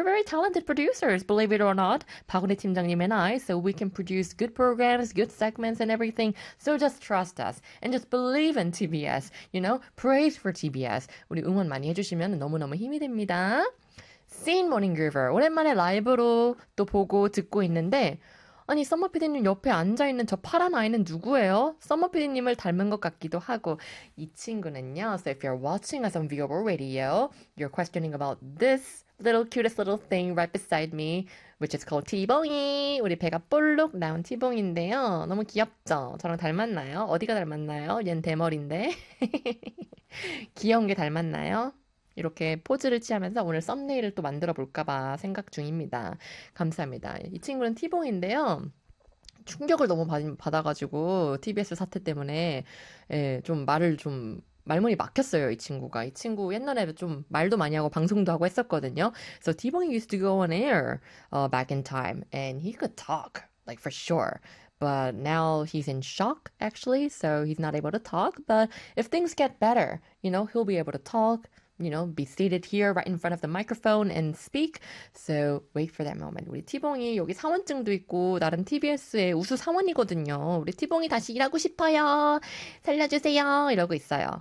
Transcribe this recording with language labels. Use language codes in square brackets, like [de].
[en] We're very talented producers, believe it or not. 박은혜 팀장님 and I, so we can produce good programs, good segments and everything. So just trust us and just believe in TBS. You know, praise for TBS. [ko] 우리 응원 많이 해주시면 너무너무 힘이 됩니다. [en] Scene Morning Groover. [ko] 오랜만에 라이브로 또 보고 듣고 있는데, 아니, 썸머 PD님 옆에 앉아있는 저 파란 아이는 누구예요? 썸머 PD님을 닮은 것 같기도 하고, 이 친구는요. [en] So if you're watching us on Vivo Radio, you're questioning about this little cutest little thing right beside me, which is called T-Bone. [ko] 우리 배가 볼록 나온 T-Bone인데요. 너무 귀엽죠? 저랑 닮았나요? 어디가 닮았나요? 얜 대머리인데. 귀여운 게 닮았나요? 이렇게 포즈를 취하면서 오늘 썸네일을 또 만들어 볼까봐 생각 중입니다. 감사합니다. 이 친구는 티봉인데요. 충격을 너무 받아가지고 TBS 사태 때문에 예, 좀 말을 좀 말문이 막혔어요, 이 친구가. 이 친구 옛날에 좀 말도 많이 하고 방송도 하고 했었거든요. [en] So T-Bone used to go on air back in time and he could talk like for sure. But now he's in shock actually, so he's not able to talk, but if things get better, you know, he'll be able to talk. You know, be seated here right in front of the microphone and speak. So wait for that moment. [ko] 우리 티봉이 여기 사원증도 있고 나름 TBS의 우수 사원이거든요. 우리 티봉이 다시 일하고 싶어요. 살려주세요. 이러고 있어요.